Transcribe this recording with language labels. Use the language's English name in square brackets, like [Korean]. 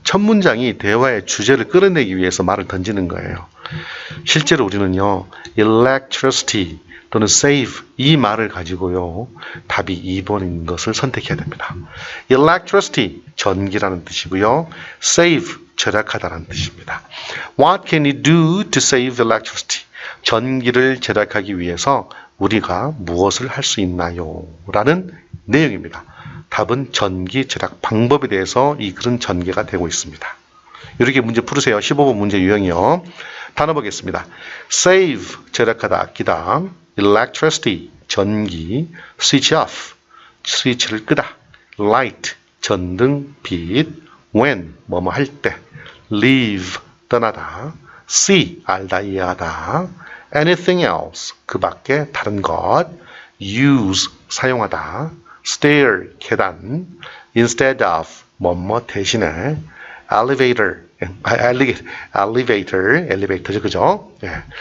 [Korean] 첫 문장이 대화의 주제를 끌어내기 위해서 말을 던지는 거예요. 실제로 우리는요. electricity 또는 save 이 말을 가지고요. 답이 2번인 것을 선택해야 됩니다. electricity 전기라는 뜻이고요. save 절약하다라는 뜻입니다. [English] What can you do to save electricity? [Korean] 전기를 절약하기 위해서 우리가 무엇을 할 수 있나요? 라는 내용입니다. 답은 전기 절약 방법에 대해서 이 글은 전개가 되고 있습니다. 이렇게 문제 풀으세요. 15번 문제 유형이요. 단어 보겠습니다. save, 절약하다, 아끼다. electricity, 전기. switch off, 스위치를 끄다. light, 전등, 빛, when, 뭐뭐 할 때, leave, 떠나다, see, 알다, 이해하다, anything else, 그 밖에 다른 것, use, 사용하다, stair, 계단, instead of, 뭐뭐 대신에, elevator, 엘리베이터, 그죠? 예.